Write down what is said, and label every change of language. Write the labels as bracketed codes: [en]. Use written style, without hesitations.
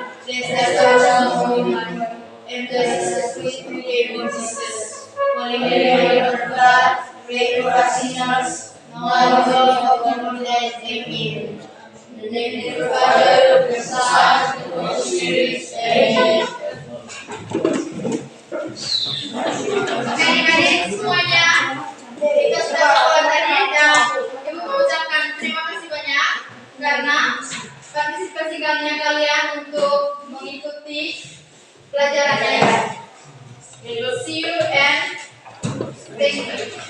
[en] Blessed art thou among women, and blessed is the fruit of thy womb, Jesus. Holy Mary, Mother of God, pray for us sinners, now and at the hour of our death. Amen. In the name of the Father, of the Son, and of the Holy Spirit. Amen. [id] Oke, adik-adik semuanya, kita sudah keluar tadi dan Ibu mengucapkan terima kasih banyak karena partisipasi kalian untuk mengikuti pelajarannya. [en] We will see you and thank you.